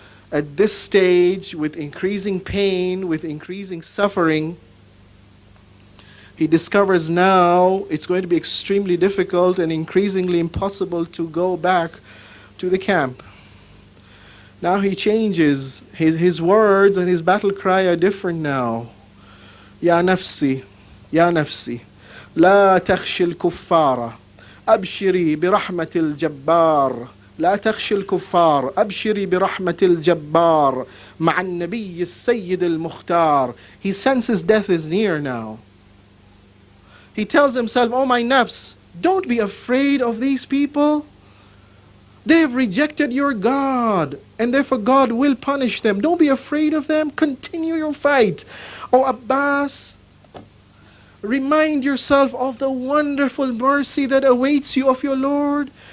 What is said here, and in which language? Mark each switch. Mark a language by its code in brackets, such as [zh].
[en] At this stage, with increasing pain, with increasing suffering, he discovers now it's going to be extremely difficult and increasingly impossible to go back to the camp. Now he changes. His words and his battle cry are different now. [ar] Ya nafsi, ya nafsi. لا تخشي الكفار أبشري برحمة الجبار لا تخشي الكفار أبشري برحمة الجبار مع النبي السيد المختار. [en] He senses death is near now. He tells himself, oh my nafs, don't be afraid of these people. They have rejected your God, and therefore God will punish them. Don't be afraid of them. Continue your fight. Oh Abbas, remind yourself of the wonderful mercy that awaits you of your Lord.